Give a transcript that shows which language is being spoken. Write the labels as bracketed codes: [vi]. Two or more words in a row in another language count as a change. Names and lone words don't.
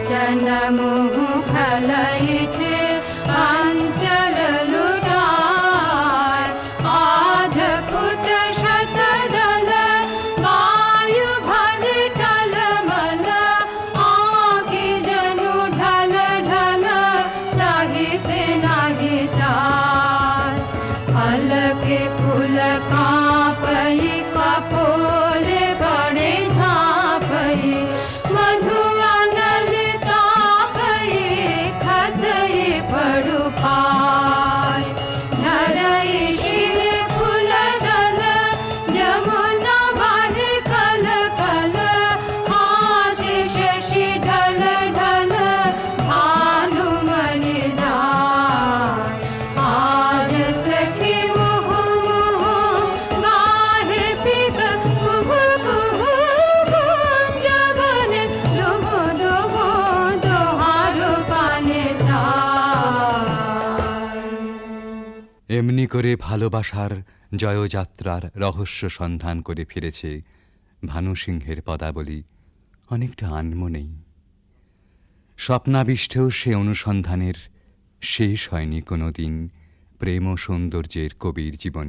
[mai] मन मुह खलैछे अंचल लुटाय आध फुट शतदल वायु भर टलमल आँखि जनु ढल ढल चाहिते नाही चार हलके फूल कांपई कपोले बड़े झांपई मधुअनल तापई खसई पड़ु पाय झरई शिर फूल दल जमुना भर कल कल हासि शशि ढल ढल भानुमणि जाय आज सखी मुह मुह गाहे पिक कुहु कुहु कुंज बने दुहु दुहु दोहारो पाने चाय। [bn] এমনি করে ভালোবাসার জয়যাত্রার রহস্য সন্ধান করে ফিরেছে ভানুসিংহের পদাবলী অনেকটা আনমনেই। স্বপ্নাবিষ্টেও সে অনুসন্ধানের শেষ হয়নি কোনো দিন প্রেম ও সৌন্দর্যের কবির জীবনে।